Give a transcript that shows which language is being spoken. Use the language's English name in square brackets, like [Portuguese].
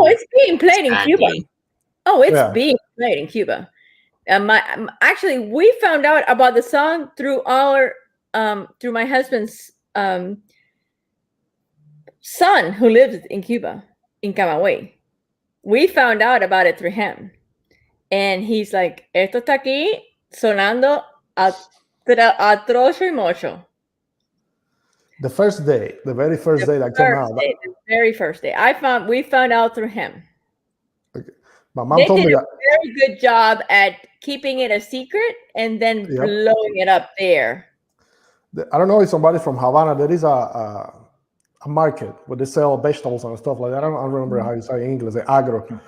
[English] Oh, it's being played in Cuba. Oh, it's being played in Cuba. Actually, we found out about the song through through my husband's son who lives in Cuba, in Camagüey. We found out about it through him. And he's like, [Spanish] esto está aquí sonando atrocho y mocho. [English] The first day, the very first day that came out. The very first day. We found out through him. Okay. My mom told me that. Very good job at keeping it a secret and then blowing it up there. I don't know if somebody from Havana, there is a market where they sell vegetables and stuff like that. I don't remember how you say in English, the agro.